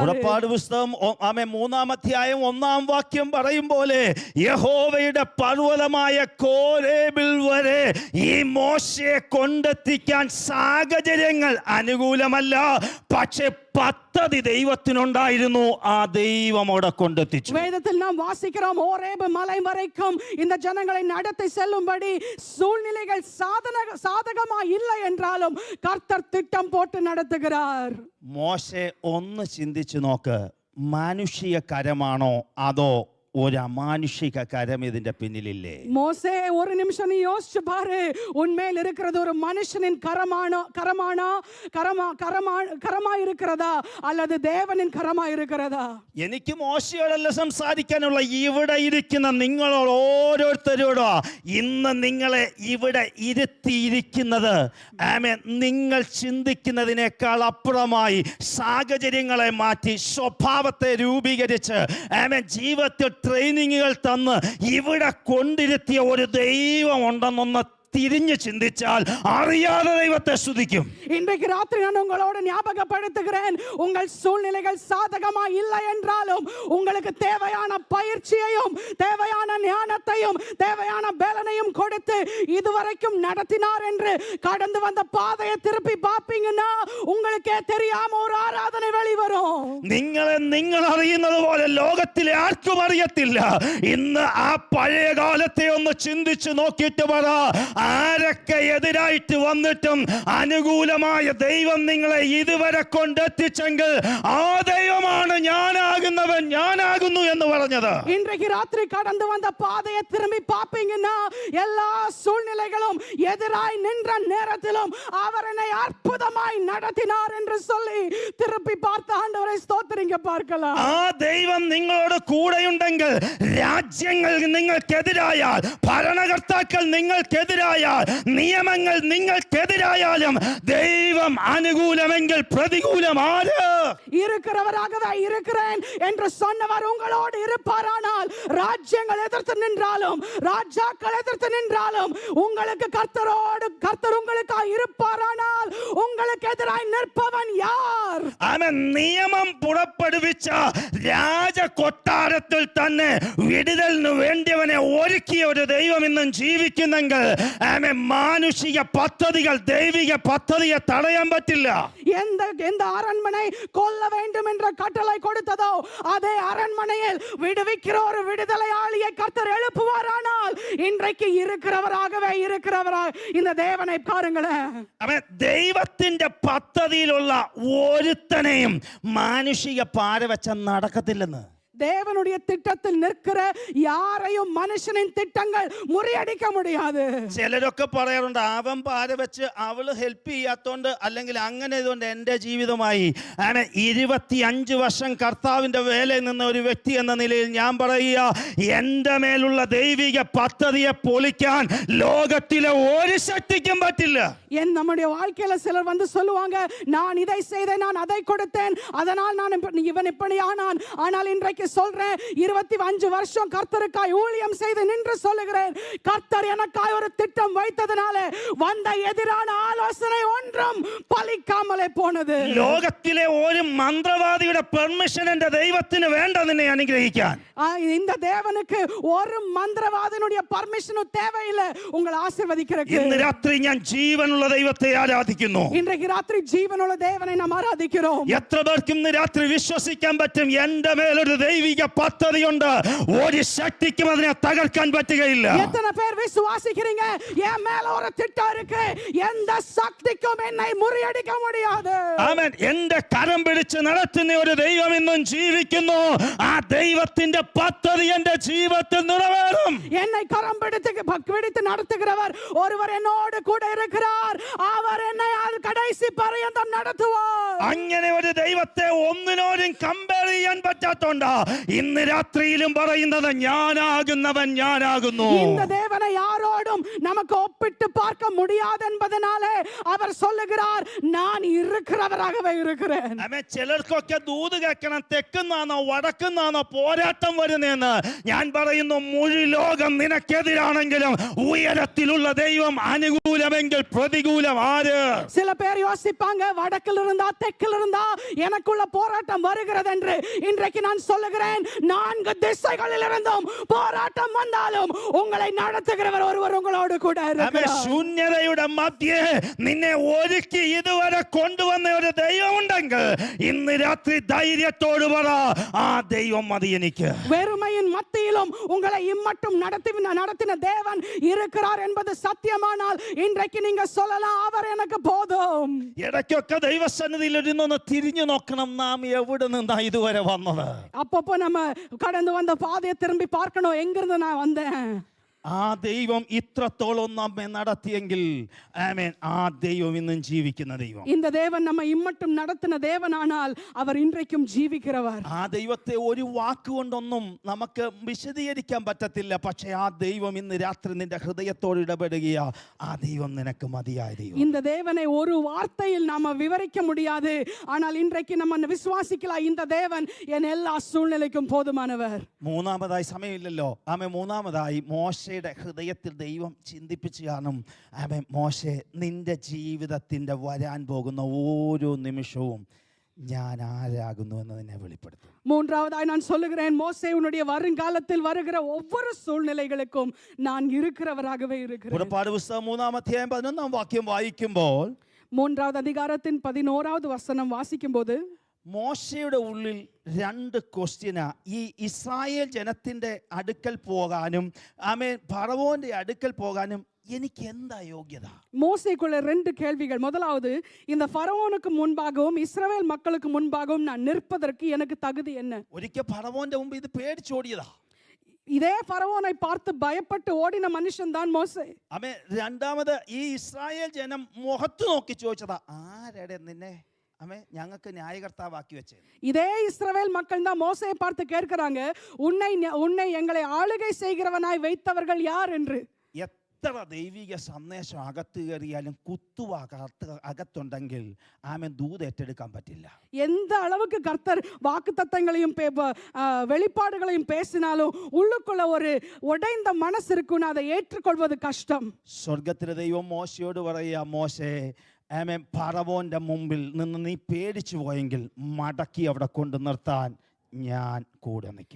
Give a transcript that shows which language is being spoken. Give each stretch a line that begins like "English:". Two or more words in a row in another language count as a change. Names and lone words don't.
Malayalam: പുറപ്പാട് പുസ്തകം 3-ാം അധ്യായം 1-ാം വാക്യം പറയും പോലെ യഹോവയുടെ പർവ്വതമായ കോരേബിൽ വരെ ഈ മോശയെ കൊണ്ടെത്തിക്കാൻ സാഹചര്യങ്ങൾ അനുകൂലമല്ല, പക്ഷേ പദ്ധതി ദൈവത്തിനുണ്ടായിരുന്നു. ആ ദൈവം അവിടെ കൊണ്ടെത്തിച്ചു.
Tamil: வேதத்தில் நாம் வாசிக்கிறோம், ஓரேபு மலை வரைக்கும் இந்த ஜனங்களை நடத்தி செல்லும்படி சூழ்நிலைகள் சாதகமாக இல்லை என்றாலும் கர்த்தர் திட்டம் போட்டு நடத்துகிறார்.
Malayalam: മോശെ ഒന്ന് ചിന്തിച്ചു നോക്ക്, മാനുഷിക കരമാണോ അതോ ഒരു അമാനുഷിക കരം ഇതിന്റെ പിന്നിലില്ലേ?
Tamil: மோசே ஒரு நிமிஷம் நீ யோசிச்சு பாரு, உன்மேல் இருக்கிறது ஒரு மனுஷனின் கரமா இருக்கிறதா அல்லது தேவனின் கரமா இருக்கிறதா?
Malayalam: എനിക്ക് മോശയോടല്ല സംസാരിക്കാനുള്ള, ഇവിടെ ഇരിക്കുന്ന നിങ്ങളോട് ഓരോരുത്തരോടോ ഇന്ന് നിങ്ങളെ ഇവിടെ ഇരുത്തിയിരിക്കുന്നത് ആമേൻ നിങ്ങൾ ചിന്തിക്കുന്നതിനേക്കാൾ അപ്പുറമായി സാഹചര്യങ്ങളെ മാറ്റി സ്വഭാവത്തെ രൂപീകരിച്ച് ആമേൻ ജീവിതത്തിൽ ട്രെയിനിങ്ങുകൾ തന്ന് ഇവിടെ കൊണ്ടിരുത്തിയ ഒരു ദൈവം ഉണ്ടെന്നൊന്ന് തിരിഞ്ഞു ചിന്തിച്ചാൽ അറിയാതെ ദൈവത്തെ സ്തുതിക്കും.
Tamil: இன்றைக்கு ராத்திரி நான் உங்களோடு ஞாபகப்படுத்துகிறேன், உங்கள் சூழ்நிலைகள் சாதகமா இல்லை என்றாலும் உங்களுக்கு தேவையான பயிற்சியையும் தேவையான ஞான கனத்தையும் தேவையான பலனையும் கொடுத்து இதுவரைக்கும் நடத்தினார் என்று கடந்து வந்த பாதையை திருப்பி பாப்பீங்கன்னா உங்களுக்கே தெரியாம ஒரு ஆராதனை வெளிவரும்.
Malayalam: നിങ്ങൾ അറിയുന്നത് പോലെ ലോകത്തിലെ ആർക്കും അറിയത്തില്ല. ഇന്ന് ആ പഴയ കാലത്തെ ഒന്ന് ചിന്തിച്ചു നോക്കിയിട്ട് പറ, ആരൊക്കെ എതിരായിട്ട് വന്നിട്ടും അനുകൂലമായ ദൈവം നിങ്ങളെ ഇതുവരെ കൊണ്ടെത്തിച്ചെങ്കിൽ ആ ദൈവമാണ് ഞാനാകുന്നവൻ, ഞാനാകുന്നു എന്ന് പറഞ്ഞത്.
Tamil: இன்றைக்கு ராத்திரி கடந்து வந்த பாதையை திரும்பி பாப்பீங்கன்னா எல்லா சூழ்நிலைகளும் எதிராய் நின்ற நேரத்திலும் அவர் என்னை அற்புதமாய் நடத்தினார் என்று சொல்லி திருப்பி பார்த்த ஆண்டவரை ஸ்தோத்திரிங்க பார்க்கலாம்.
Malayalam: ആ ദൈവം നിങ്ങളോട് കൂടെയുണ്ടെങ്കിൽ രാജ്യങ്ങൾ നിങ്ങൾക്കെതിരായാൽ, ഭരണകർത്താക്കൾ നിങ്ങൾക്കെതിരായാൽ, നിയമങ്ങൾ നിങ്ങൾക്കെതിരായാലും ദൈവം അനുകൂലമെങ്കിൽ പ്രതികൂലം ആര്?
Tamil: இருக்கிறவராகவே இருக்கிறேன் என்று சொன்னவர் உங்களோடு இருப்பாரானால் ராஜ்யங்கள் எதிர்த்து நின்றாலும் ராஜாக்கள் எதிர்த்து நின்றாலும் உங்களுக்கு கர்த்தர் உங்களுக்கு இருப்பாரானால் உங்களுக்கு எதிராய் நிற்பவன் யார்?
Malayalam: അവൻ നിയമം പുറപ്പെടുവിച്ച രാജകൊട്ടാരത്തിൽ തന്നെ വിടുതലിന് വേണ്ടിയവനെ ഒരുക്കിയ ഒരു ദൈവം ഇന്നും ജീവിക്കുന്നെങ്കിൽ അവൻ മാനുഷിക പദ്ധതികൾ, ദൈവിക പദ്ധതിയെ തടയാൻ പറ്റില്ല.
Tamil: எந்த அரண்மனை கொல்ல வேண்டும் என்ற கட்டளை கொடுத்ததோ அதே அரண்மனையில் விடுவிக்கிற ஒரு விடுதலையாளியை கர்த்தர் எழுப்புவாரானால் இன்றைக்கு இருக்கிறவராகவே இருக்கிறவராக இந்த தேவனை பாருங்களேன்.
Malayalam: അവൻ ദൈവത്തിന്റെ പദ്ധതിയിലുള്ള ഒരുത്തനെയും മാനുഷിക പാര വെച്ച നടക്കത്തില്ലെന്ന്.
Tamil: தேவனுடைய திட்டத்தில் நிற்கிற யாரையும் மனுஷனின் திட்டங்கள் முறியடிக்க முடியாது.
Malayalam: ചിലരൊക്കെ പറയാറുണ്ട്, അവൻ പാര വെച്ച് അവള് ഹെൽപ്പ് ചെയ്യാത്തോണ്ട് അല്ലെങ്കിൽ അങ്ങനെ ഇതുകൊണ്ട് എൻ്റെ ജീവിതമായി. അങ്ങനെ 25 വർഷം കർത്താവിന്റെ വേലയിൽ നിന്ന ഒരു വ്യക്തി എന്ന നിലയിൽ ഞാൻ പറയുക, എൻ്റെ മേലുള്ള ദൈവിക പദ്ധതിയെ പൊളിക്കാൻ ലോകത്തിലെ ഒരു ശക്തിക്കും പറ്റില്ല.
Tamil: நம்முடைய வாழ்க்கையில சிலர் வந்து சொல்லுவாங்க, நான் இதை செய்தேன், நான் அதை கொடுத்தேன், அதனால் நான் இவன் இப்படி ஆனான். ஆனால் இன்றைக்கு சொல்றேன், 25 வருஷம் கர்த்தருக்காய் ஊழியம் செய்து நின்று சொல்லுகிறேன், கர்த்தர் எனக்காய் ஒரு திட்டம் வைத்ததனால வந்த எதிரான ஆலோசனை ஒன்றும் பலிக்காமலே போனது.
Malayalam: ലോകത്തിലെ ഒരു മന്ത്രവാദിയുടെ പെർമിഷൻ എൻ്റെ ദൈവത്തിന് വേണ്ട നിന്നെ അനുഗ്രഹിക്കാൻ.
Tamil: இந்த தேவனுக்கு ஒரு மந்திரவாதினுடைய பர்மிஷனும் தேவையில்லை உங்களை ஆசீர்வதிக்கிறதுக்கு.
Malayalam: ഇന്ന് രാത്രി ഞാൻ ജീവനുള്ള ദൈവത്തെ ആരാധിക്കുന്നു.
Tamil: இன்றைக்கு ராத்திரி ஜீவனுள்ள தேவனை நாம் ஆராதிக்கிறோம்.
Malayalam: എത്ര പേർക്ക് ഇന്ന് രാത്രി വിശ്വസിക്കാൻ പറ്റും, എൻ്റെ മേലൊരു ദൈവിക പദ്ധതിയുണ്ട്, ഒരു ശക്തിക്കും അതിനെ തകർക്കാൻ പറ്റുകയില്ല?
Tamil: எத்தனை பேர் விசுவாசிக்கிறீங்க, என் மேல ஒரு திட்டம் இருக்கு, எந்த சக்திக்கும் என்னை முறியடிக்க முடியாது?
Malayalam: ആമേൻ. എൻ്റെ കരം പിടിച്ച് നടത്തുന്ന ഒരു ദൈവം ഇന്നും ജീവിക്കുന്നു. ആ ദൈവത്തിന്റെ പദ്ധതി എൻ്റെ ജീവിതത്തിൽ നിറവേറും.
Tamil: என்னை கரம் பிடித்து நடத்துகிறவர் ஒருவர் என்னோடு கூட இருக்கிறார், அவர் என்னை கடைசி பரியந்தம் நடத்துவார்.
Malayalam: അങ്ങനെ ഒരു ദൈവത്തെ ഒന്നിനോടും കമ്പയർ ചെയ്യാൻ പറ്റാത്തോണ്ടാ ഇന്ന് രാത്രിയിലും പറയുന്നത്, ഞാനാകുന്നവൻ ഞാനാകുന്നു.
Tamil: இந்த தேவனை யாரோடும் நமக்கு ஒப்பிட்டு பார்க்க முடியாது என்பதனாலே அவர் சொல்லுகிறார், நான் இருக்கிறவராகவே இருக்கிறேன்.
Malayalam: ആമേൻ. ചിലർക്കൊക്കെ ദൂത് കേൾക്കണം, തെക്കുന്നാണോ വടക്കുന്നാണോ പോരാട്ടം വരുന്നതെന്ന്. ഞാൻ പറയുന്നു, മുഴു ലോകം നിനക്കെതിരാണെങ്കിലും ഉയരത്തിലുള്ള ദൈവം അനുകൂലമെങ്കിൽ പ്രതികൂലം ആര്?
Tamil: சில பேர் யோசிப்பாங்க, வடக்கில் இருந்தா தெற்கில் இருந்தா எனக்குள்ள போராட்டம் வருகிறது என்று. இன்றைக்கு நான் சொல்லுகிறேன், 4 திசைகளில் இருந்தும் போராட்டம் வந்தாலும் உங்களை நடத்துகிறவர் ஒருவர் உங்களோடு கூட இருக்கிறார்.
Malayalam: ശൂന്യതയുടെ മധ്യേ നിന്നെ ഒരുക്കി ഇതുവരെ കൊണ്ടുവന്ന ഒരു ദൈവം ഉണ്ടെങ്കിൽ ഇന്ന് രാത്രി ധൈര്യത്തോട് പറ, ആ ദൈവം മതി എനിക്ക്.
Tamil: வெறுமையின் மத்தியிலும் உங்களை இம்மட்டும் நடத்தின தேவன் இருக்கிறார் என்பது சத்தியமானால் இன்றைக்கு நீங்க சொல்லலாம், அவர் எனக்கு போதும்.
Malayalam: ഇടയ്ക്കൊക്കെ ദൈവസന്നിധിയിൽ ഇരുന്നൊന്ന് തിരിഞ്ഞു നോക്കണം, നാം എവിടെ നിന്നാ ഇതുവരെ വന്നത്.
Tamil: அப்பப்போ நம்ம கடந்து வந்த பாதையை திரும்பி பார்க்கணும், எங்கிருந்து நான் வந்தேன்.
Malayalam: ആ ദൈവം ഇത്രത്തോളം നമ്മെ നടത്തിയെങ്കിൽ ആമേൻ, ആ ദൈവം ഇന്നും ജീവിക്കുന്ന ദൈവം.
Tamil: இந்த தேவன் நம்ம இம்மட்டும் நடத்தின தேவனானால் அவர் இன்றைக்கும் ஜீவிக்கிறவர்.
Malayalam: ആ ദൈവത്തെ ഒരു വാക്കുകൊണ്ടൊന്നും നമുക്ക് വിശദീകരിക്കാൻ പറ്റത്തില്ല. പക്ഷേ ആ ദൈവം ഇന്ന് രാത്രി നിന്റെ ഹൃദയത്തോട് ഇടപെടുകയാ, ആ ദൈവം നിനക്ക് മതിയായ ദൈവം.
Tamil: இந்த தேவனை ஒரு வார்த்தையில் நாம விவரிக்க முடியாது, ஆனால் இன்றைக்கு நம்ம விசுவாசிக்கலாம், இந்த தேவன் என் எல்லா சூழ்நிலைக்கும் போதுமானவர்.
Malayalam: മൂന്നാമതായി സമയമില്ലല്ലോ. മൂന്നാമതായി മോശയുടെ ഹൃദയത്തിൽ ദൈവം ചിന്തിപ്പിച്ചു കാണും. മോശെ, നിന്റെ ജീവിതത്തിൻ്റെ വരാൻ പോകുന്ന ഓരോ നിമിഷവും ഞാൻ ആരാകുന്നു എന്നതിനെ വെളിപ്പെടുത്തും.
Tamil: மூன்றாவதாய் நான் சொல்லுகிறேன், மோசே உன்னுடைய வருங்காலத்தில் வருகிற ஒவ்வொரு சூழ்நிலைகளுக்கும் நான் இருக்கிறவராகவே இருக்கிறேன்.
Malayalam: പുറപ്പാട് പുസ്തകം 3-ാം അധ്യായം 11-ാം വാക്യം വായിക്കുമ്പോൾ
Tamil: 3வது அதிகாரத்தின் 11வது வசனம் வாசிக்கும்போது
Malayalam: മോശയുടെ ഉള്ളിൽ 2 ക്വസ്റ്റ്യനാ. ഈ ഇസ്രായേൽ ജനത്തിന്റെ അടുക്കൽ പോകാനും ഫറവോന്റെ അടുക്കൽ പോകാനും എനിക്ക് എന്താ യോഗ്യത?
Tamil: மோசேக்குள்ள 2 கேள்விகள். முதலாவது, இந்த ஃபரவோனுக்கு முன்பாகவும் இஸ்ரவேல் மக்களுக்கு முன்பாகவும் நான் நிற்பதற்கு எனக்கு தகுதி என்ன?
Malayalam: ഒരിക്കൽ ഫറവോന്റെ മുമ്പ് ഇത് പേടിച്ചോടിയതാ.
Tamil: இதே ഫറവോனை பார்த்து பயப்பட்டு ஓடின மனுஷன் தான் மோசே.
Malayalam: രണ്ടാമത് ഈ ഇസ്രായേൽ ജനം മുഖത്ത് നോക്കി ചോദിച്ചതാ, ആരുടെ നിന്നെ ഞങ്ങൾക്ക് ന്യായകർത്താവാക്കി വെച്ചേ?
Tamil: இதே இஸ்ரவேல் மக்கள் தான் மோசேயை பார்த்து கேட்கிறாங்க, உன்னை எங்களை ஆளுகை செய்கிறவனாய் வைத்தவர்கள் யார் என்று.
Malayalam: എത്ര ദൈവിക സന്ദേശം അകത്ത് കയറിയാലും അകത്തുണ്ടെങ്കിൽ ദൂത് ഏറ്റെടുക്കാൻ പറ്റില്ല.
Tamil: எந்த அளவுக்கு கர்த்தர் வாக்குத்தத்தங்களையும் வெளிப்பாடுகளையும் பேசினாலும் உள்ளுக்குள்ள ஒரு உடைந்த மனசு இருக்குன்னு அதை ஏற்றுக்கொள்வது கஷ்டம்.
Malayalam: സ്വർഗത്തിലെ ദൈവം മോശയോട് പറയാ, മോശേ ഫറവോന്റെ മുമ്പിൽ നിന്ന് നീ പേടിച്ചു പോയെങ്കിൽ മടക്കി അവിടെ കൊണ്ട് നിർത്താൻ ഞാൻ കൂടെ നിൽക്കും.